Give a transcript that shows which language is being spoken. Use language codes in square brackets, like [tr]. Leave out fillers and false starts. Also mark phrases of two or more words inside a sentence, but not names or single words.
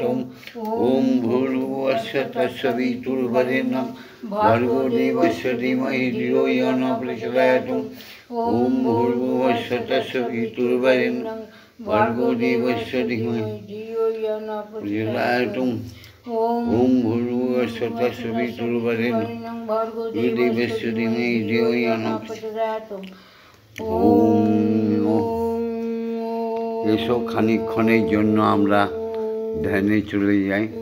[sa] ওম ভূর্ভুবঃ স্বঃ তৎসবিতুর্বরেণ্যং ভর্গো দেবস্য ধীমহি ধিয়ো ইয়ো নঃ প্রচোদয়াৎ। ওম ভূর্ভুবঃ স্বঃ তৎসবিতুর্বরেণ্যং ভর্গো দেবস্য ধীমহি ধিয়ো ইয়ো নঃ প্রচোদয়াৎ। ওম ভূর্ভুবঃ স্বঃ তৎসবিতুর্বরেণ্যং ভর্গো দেবস্য ধীমহি ধিয়ো ইয়ো নঃ প্রচোদয়াৎ। [bn] এসো খানিকক্ষণের জন্য আমরা ধ্যানে চলে যাই।